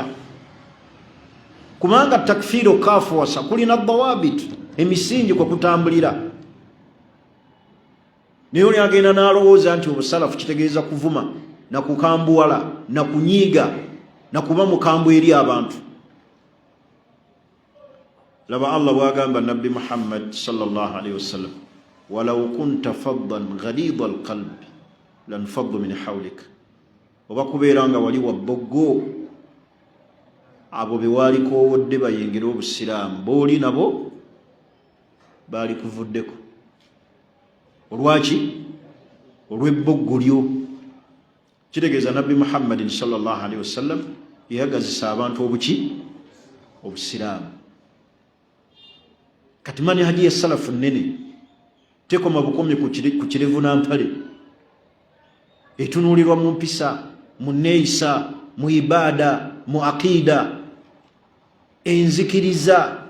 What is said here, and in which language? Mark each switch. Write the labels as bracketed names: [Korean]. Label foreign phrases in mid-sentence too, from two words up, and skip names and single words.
[Ganda] Kubanga takfiiri okukaafuwasa kulina dawabit, emisingi kwe kutambulira. Naye oli agenda n'alowooza nti obusalafu kitegeeza kuvuma na kukambuwala na kunyiiga na kuba mukambu eri abantu. Laba Allah bw'agamba nabbi Muhammad [Arabic] صلى الله عليه وسلم، ولو كنت فظا غليظ القلب لانفضوا من حولك. [Ganda] Oba kubeera nga wali wabboggo, abo be waalikowodde bayingira obusiraamu booli nabo baali kuvuddeko. Olwaki? Olw'ebboggo lyo. Kitegeeza nabbi Muhammadin [Arabic] صلى الله عليه وسلم [Ganda] yeyagazisa abantu obuki? Obusiraamu. Kati manhaji y'essalafu nnene tekoma bukomi ku kirevu nampale, etunuulirwa mu mpisa, mu neeyisa, mu ibada, mu aqida, enzikiriza.